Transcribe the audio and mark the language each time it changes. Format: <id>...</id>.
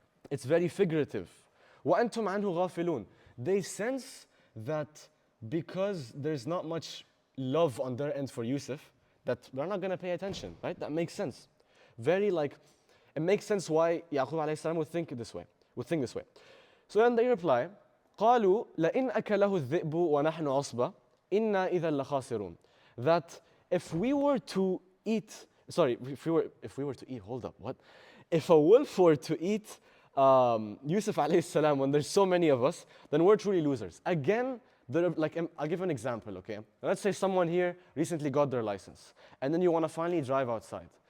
<en>It's very figurative.</en> <ar>وَأَنْتُمْ عَنْهُ غَافِلُونَ.</ar> <en>They sense that because there's not much love on their end for Yusuf, that they're not going to pay attention, right? That makes sense. Very like, it makes sense why Yaqub alayhi salam would think this way. So then they reply,</en> <ar>قالوا لئن أكله الذئب ونحن عصبة إنا إذا لخاسرون.</ar> <en>That if we were to eat, if we were to eat, hold up, what? If a wolf were to eat Yusuf alayhi salam when there's so many of us, then we're truly losers. Again, like, I'll give an example, okay? Let's say someone here recently got their license, and then you want to finally drive outside.</en>